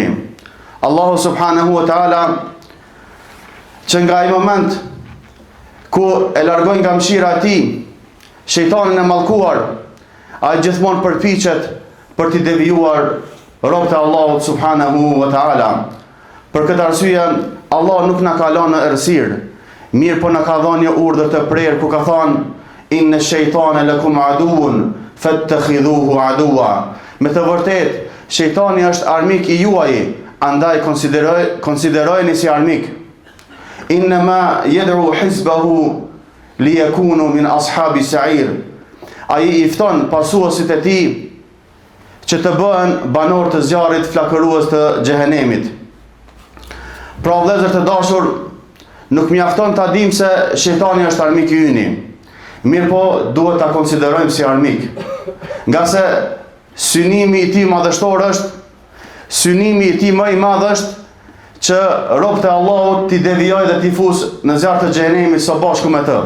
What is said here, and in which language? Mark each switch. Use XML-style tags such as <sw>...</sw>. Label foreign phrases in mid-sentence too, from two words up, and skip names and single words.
<sq>Allahu</sq> <ar>سبحانه وتعالى</ar> <sq>që nga ai moment ku e largoi nga mëshira e tij shejtanin e mallkuar, ai gjithmonë përpiqet për t'i devijuar robët e Allahut</sq> <ar>سبحانه وتعالى.</ar> <sq>Për këtë arsye Allah nuk na ka lënë në errësirë, mirë po na ka dhënë një urdhër të prerë ku ka thënë</sq> <ar>إن الشيطان لكم عدو فاتخذوه عدوا.</ar> <sq>Me të vërtetë shejtani është armik i juaj, andaj konsiderojeni si armik.</sq> <ar>إنما يدعو حزبه ليكونوا من أصحاب السعير.</ar> <sq>Ai i fton pasuesit e tij që të bëhen banor të zjarrit flakërues të xhehenemit. Pra vëllezër të dashur, nuk mjafton ta dim se shejtani është armik i yni. Mirë po duhet ta konsiderojmë si armik. Nga se synimi i tij madhështor është, synimi i tij më i madh është që robët e Allahut t'i devijojë dhe t'i fusë në zjarr të xhehenemit së bashku me të.</sq>